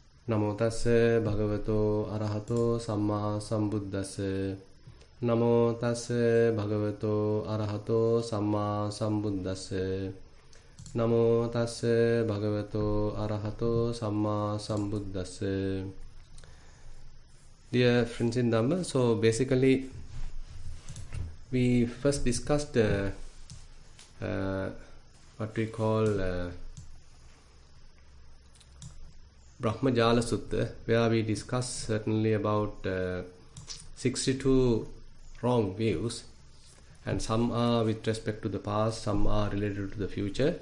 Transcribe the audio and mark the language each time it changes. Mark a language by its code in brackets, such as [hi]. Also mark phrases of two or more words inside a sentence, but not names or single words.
[pi] Namo tassa bhagavato arahato samma sambuddhassa. Namo tassa bhagavato arahato samma sambuddhassa. Namo tassa bhagavato arahato samma sambuddhassa. [en] Dear friends in Dhamma, so basically we first discussed what we call Brahmajala Sutta, where we discuss certainly about 62 wrong views, and some are with respect to the past, some are related to the future.